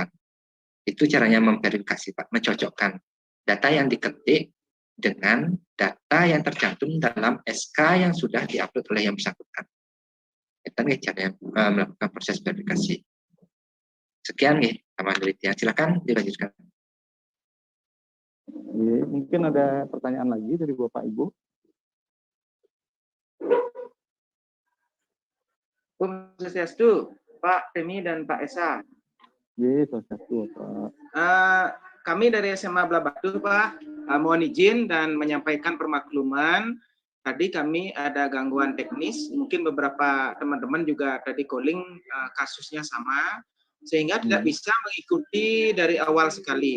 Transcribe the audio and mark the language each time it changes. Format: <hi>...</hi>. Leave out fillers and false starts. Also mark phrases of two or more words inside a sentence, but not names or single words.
<id>Itu caranya memverifikasi Pak, mencocokkan data yang diketik dengan data yang tercantum dalam SK yang sudah diupload oleh yang bersangkutan. Itu cara melakukan proses verifikasi. Sekian nih, Pak Penelitian. Silakan dilanjutkan. Mungkin ada pertanyaan lagi dari Bapak Ibu.</id> <ban>Om Swastiastu,</ban> <id>Pak Temi dan Pak Esa. Swastiastu, Pak. Kami dari SMA Blabatu, Pak, mohon izin dan menyampaikan permakluman. Tadi kami ada gangguan teknis, mungkin beberapa teman-teman juga tadi calling kasusnya sama, sehingga tidak bisa mengikuti dari awal sekali.</id>